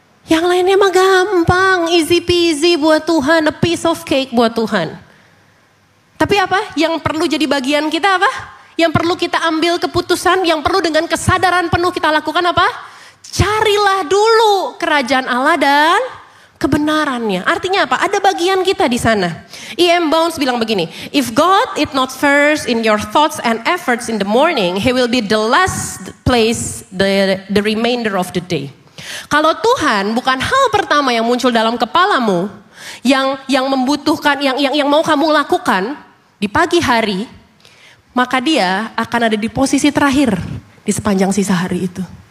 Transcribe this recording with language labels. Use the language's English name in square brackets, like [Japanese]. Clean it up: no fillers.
[Indonesian] Yang lainnya mah gampang, [English] easy peasy [Indonesian] buat Tuhan, [English] a piece of cake [Indonesian] buat Tuhan. Tapi apa? Yang perlu jadi bagian kita apa? Yang perlu kita ambil keputusan, yang perlu dengan kesadaran penuh kita lakukan apa? Carilah dulu kerajaan Allah dan kebenarannya. Artinya apa? Ada bagian kita di sana. E.M. [English] Bounds [Indonesian] bilang begini, [English] if God is not first in your thoughts and efforts in the morning, He will be the last place the remainder of the day. [Indonesian] Kalau Tuhan bukan hal pertama yang muncul dalam kepalamu, yang membutuhkan, yang mau kamu lakukan di pagi hari, maka Dia akan ada di posisi terakhir di sepanjang sisa hari itu.